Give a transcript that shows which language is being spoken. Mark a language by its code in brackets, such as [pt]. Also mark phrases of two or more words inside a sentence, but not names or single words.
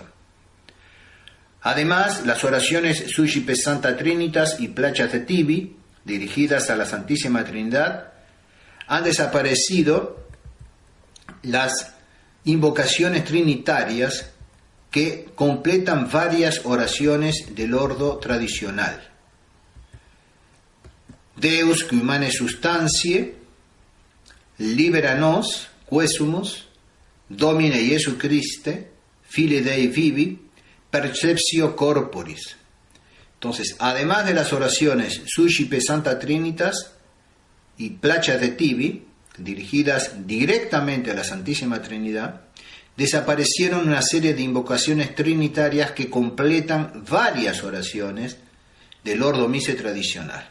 [es] Además, las oraciones Suscipe Santa Trinitas y Placiate tibi, dirigidas a la Santísima Trinidad, han desaparecido las invocaciones trinitarias que completan varias oraciones del ordo tradicional. [la] Deus qui humane substantiae, libera nos, quesumus, Domine Iesu Christe, Fili Dei vivi, perceptio corporis. [es] Entonces, además de las oraciones Suscipe Santa Trinitas y Placiate tibi, dirigidas directamente a la Santísima Trinidad, desaparecieron una serie de invocaciones trinitarias que completan varias oraciones del Ordo Mise tradicional.